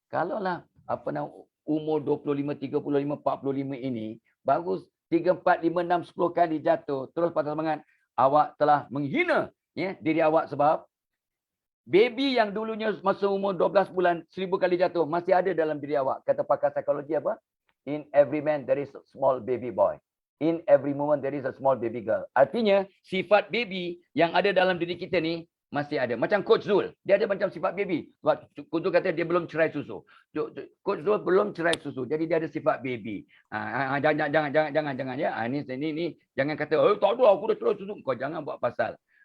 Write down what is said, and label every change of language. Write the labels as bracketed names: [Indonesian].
[Malay] Kalaulah umur 25, 35, 45 ini baru 3, 4, 5, 6, 10 kali jatuh, terus patah semangat, awak telah menghina, ya, diri awak. Sebab baby yang dulunya masa umur 12 bulan 1000 kali jatuh masih ada dalam diri awak. Kata pakar psikologi apa? [English] In every man there is a small baby boy. In every woman there is a small baby girl. [Malay] Artinya sifat baby yang ada dalam diri kita ni masih ada. Macam Coach Zul, dia ada macam sifat baby. Sebab Coach Zul kata dia belum cerai susu. Coach Zul belum cerai susu. Jadi dia ada sifat baby. Jangan ya. Ni jangan kata, "Oh, tak ada, aku dah cerai susu." Kau jangan buat pasal.